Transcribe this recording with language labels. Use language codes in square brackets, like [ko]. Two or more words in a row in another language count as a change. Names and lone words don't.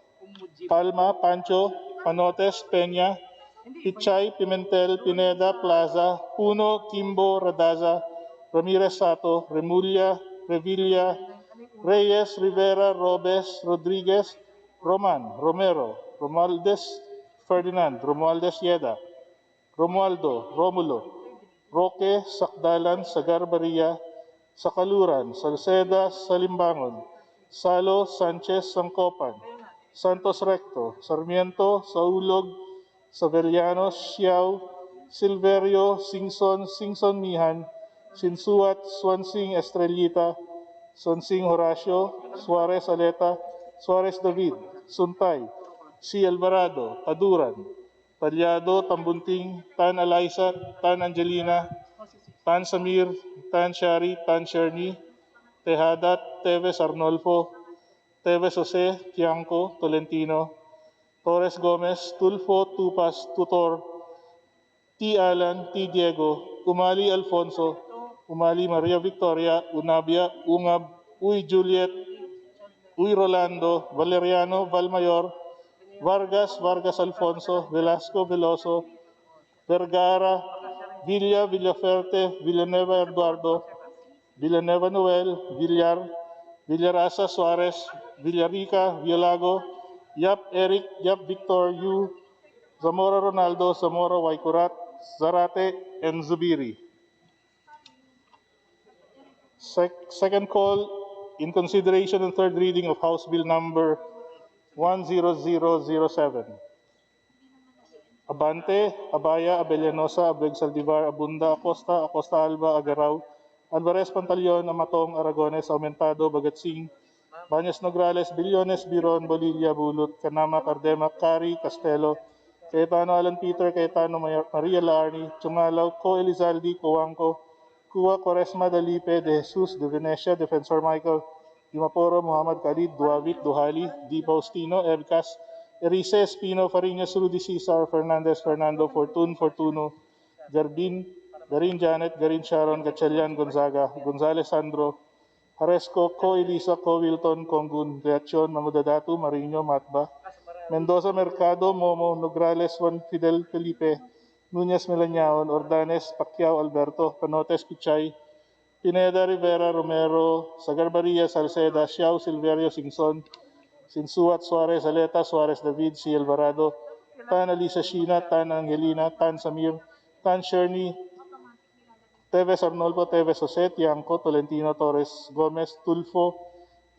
[en] Palma, Pancho, Panotes, Peña, Pichay, Pimentel, Pineda, Plaza, Puno, Kimbo, Radaza, Ramirez Sato, Remulla, Revilla, Reyes, Rivera, Robes, Rodriguez, Roman, Romero, Romualdez, Ferdinand, Romualdez Yeda, Romualdo, Romulo, Roque, Sakdalan, Sagar Baria, Sakaluran, Salceda, Salimbangon, Salo, Sanchez, Sangkopan, Santos Recto, Sarmiento, Saulog, Savellanos, Xiao, Silverio, Singson, Singson Mihan, Sinsuat, Swansing Estrellita, Sonsing Horacio, Suarez Aleta, Suarez David, Suntay, C. Alvarado, Paduran, Talyado, Tambunting, Tan Alaisa, Tan Angelina, Tan Samir, Tan Shari, Tan Sherni, Tejada, Teves Arnolfo, Teves Jose, Tiangco, Tolentino, Torres Gomez, Tulfo, Tupas, Tutor, T. Alan, T. Diego, Umali Alfonso, Umali Maria Victoria, Unabia, Ungab, Uy Juliet, Uy Rolando, Valeriano, Valmayor, Vargas, Vargas Alfonso, Velasco Veloso, Vergara, Villa, Villaferte, Villanueva Eduardo, Villanueva Noel, Villar, Villarasa Suarez, Villarica, Villalago, Yap Eric, Yap Victor, Yu, Zamora Ronaldo, Zamora Waikurat, Zarate, and Zubiri. Second call, in consideration and third reading of House Bill number 10007. Abante, Abaya, Abellanosa, Abeg Saldivar, Abunda, Acosta, Acosta Alba, Agaraw, Alvarez Pantaleon, Amatong, Aragones, Aumentado, Bagatsing, Banyas Nograles, Billones, Biron, Bolivia, Bulut, Canama, Cardema, Cari, Castelo, Cayetano Alan Peter, Cayetano Maria Larni, Chungalaw, Co Elizaldi, Coangco, Cua Quaresma, Dalipe, De Jesus, De Venecia, Defensor Michael, Dimaporo, Muhammad Khalid, Duavit, Duhali, Di Faustino, Evcas, Erice, Espino, Fariñas, Rudy Cesar, Fernandez, Fernando, Fortuno, Garbin, Garin Janet, Garin Sharon, Gatchalian, Gonzaga, Gonzales Sandro, Haresco, Co Elisa, Co Wilton, Congun, Reacion, Mangudadatu, Marino, Matba, Mendoza Mercado, Momo, Nograles, Juan Fidel Felipe, Nunez Melañaon, Ordanes, Pacquiao Alberto, Panotes Pichay, Pineda Rivera, Romero, Sagarbaria, Salceda, Xiao, Silverio, Singson, Sinsuat, Suarez, Aleta, Suarez David, C. Alvarado, Tan Alisa Sheena, Tan Angelina, Tan Samir, Tan Sherni, Teves Arnolfo, Teves Jose, Tiangco, Tolentino Torres Gomez, Tulfo, T.